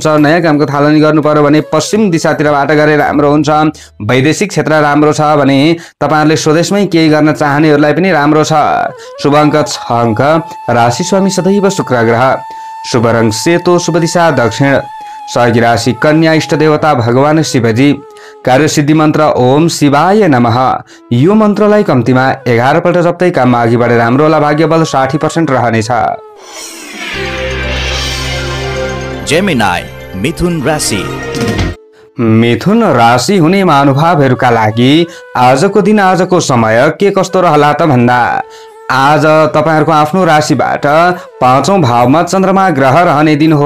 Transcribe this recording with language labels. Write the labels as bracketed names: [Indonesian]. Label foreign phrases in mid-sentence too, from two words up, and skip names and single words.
[Nepali] नयाँ कामको थालनी गर्नु पर्यो भने पश्चिम दिशातिरबाट गरे राम्रो हुन्छ। वैदेशिक क्षेत्र राम्रो छ भने तपाईहरूले स्वदेशमै केही गर्न चाहनेहरूलाई पनि राम्रो छ। शुभ अङ्क 6 अङ्क। राशि स्वामी सदैव शुक्र ग्रह। शुभ रङ सेतो। शुभ दिशा दक्षिण। सहयोगी राशि कन्या। इष्ट देवता भगवान शिवजी। कार्यसिद्धि मन्त्र [Sanskrit] ओम शिवाय नमः। [Nepali] यो मन्त्रलाई कम्तीमा 11 पल्ट जप्दै काममा अघि बढे राम्रो होला। भाग्यबल 60% रहनेछ। जेमिनाई मिथुन राशि। मिथुन राशि हुने महानुभावहरूका लागि आजको दिन आजको समय के कस्तो रहला त भन्दा आज तपाईहरूको आफ्नो राशिबाट 5औं भावमा चन्द्रमा ग्रह रहने दिन हो।